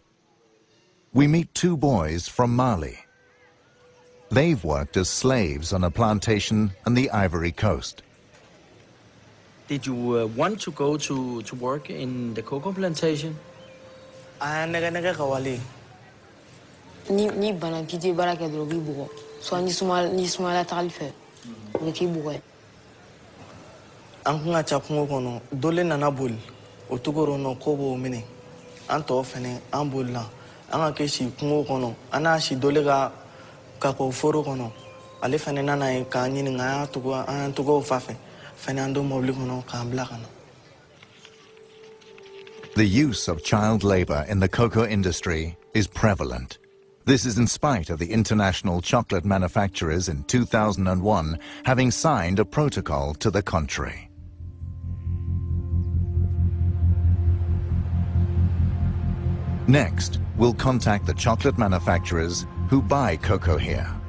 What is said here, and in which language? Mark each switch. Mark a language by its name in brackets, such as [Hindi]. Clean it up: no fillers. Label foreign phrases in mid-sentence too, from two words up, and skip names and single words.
[English] We meet 2 boys from Mali. They've worked as slaves on a plantation on the Ivory Coast. Did you want to go to work in the cocoa plantation? [Bambara] Ni bana kiti bara ke drogi bugo. So ni suma la talife. Ni ki bugo. An kun ka ca kungo kɔnɔ dole nana boli o togoro nɔ ko b'o minɛ an tɔ fɛnɛ an bolila an ka kɛ si kungo kɔnɔ an n'a si dole ka kako foro kɔnɔ ale fɛnɛ nana ye k'an ɲininka an y'an togow fa fɛ fɛnɛ an don mɔbili kɔnɔ k'an bila ka na. [English] The use of child labor in the cocoa industry is prevalent. This is in spite of the international chocolate manufacturers in 2001 having signed a protocol to the contrary. Next, we'll contact the chocolate manufacturers who buy cocoa here.